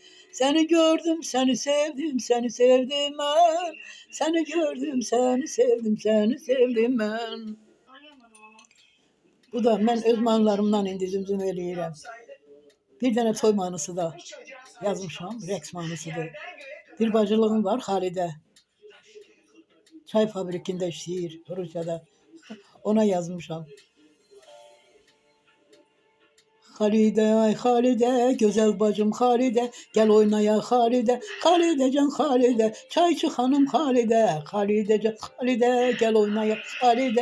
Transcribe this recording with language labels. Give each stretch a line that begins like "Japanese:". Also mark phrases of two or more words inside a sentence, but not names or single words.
Turkish: Seni gördüm, seni sevdim, seni sevdim ben. Seni gördüm, seni sevdim, seni sevdim ben.
Azerbaijani: Bu da mən öz mahnılarımdan indi zümzüm eləyirəm. Bir dənə toy mahnısı da yazmışam, rəqs mahnısıdır. Bir bacılığım var Xalidə. Çay fabrikində işləyir Rusiyada. Ona yazmışam. Xalidə, ay Xalidə, gözəl bacım Xalidə, gəl oynayaq Xalidə, Xalidəcan Xalidə, çayçı xanım Xalidə, Xalidəcan Xalidə, gəl oynayaq Xalidə.